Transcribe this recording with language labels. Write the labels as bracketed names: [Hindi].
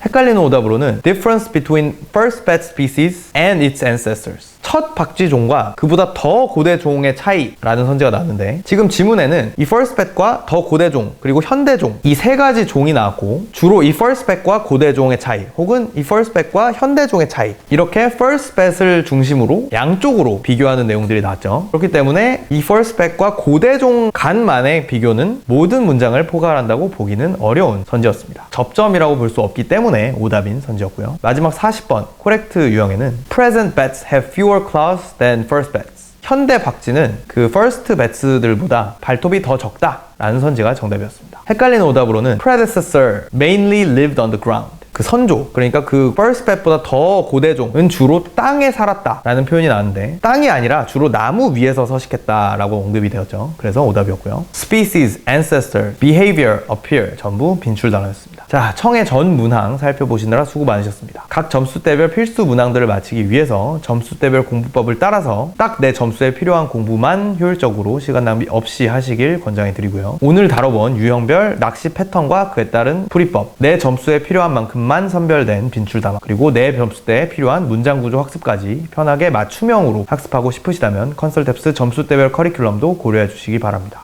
[Korean] 헷갈리는 오답으로는 [English] Difference between first bat species and its ancestors, [Korean] 첫 박쥐 종과 그보다 더 고대 종의 차이라는 선지가 나왔는데 지금 지문에는 이 first bat과 더 고대 종 그리고 현대 종 이 세 가지 종이 나왔고 주로 이 first bat과 고대 종의 차이 혹은 이 first bat과 현대 종의 차이 이렇게 first bat을 중심으로 양쪽으로 비교하는 내용들이 나왔죠. 그렇기 때문에 이 first bat과 고대 종 간만의 비교는 모든 문장을 포괄한다고 보기는 어려운 선지였습니다. 접점이라고 볼 수 없기 때문에 오답인 선지였고요. 마지막 40번 코렉트 유형에는 [English] Present bats have fewer claws than first bats. [Korean] 현대 박쥐는 그 first bats들보다 발톱이 더 적다 라는 선지가 정답이었습니다. 헷갈리는 오답으로는 [English] Predecessor mainly lived on the ground. [Korean] 그 선조, 그러니까 그 first bat보다 더 고대종은 주로 땅에 살았다 라는 표현이 나왔는데 땅이 아니라 주로 나무 위에서 서식했다 라고 언급이 되었죠. 그래서 오답이었고요. [English] Species, ancestor, behavior, appear [Korean] 전부 빈출 단어였습니다. 자, 청의 전 문항 살펴보시느라 수고 많으셨습니다. 각 점수대별 필수 문항들을 마치기 위해서 점수대별 공부법을 따라서 딱 내 점수에 필요한 공부만 효율적으로 시간 낭비 없이 하시길 권장해 드리고요. 오늘 다뤄본 유형별 낚시 패턴과 그에 따른 풀이법, 내 점수에 필요한 만큼만 선별된 빈출 단어, 그리고 내 점수대에 필요한 문장 구조 학습까지 편하게 맞춤형으로 학습하고 싶으시다면 컨설탭스 점수대별 커리큘럼도 고려해 주시기 바랍니다.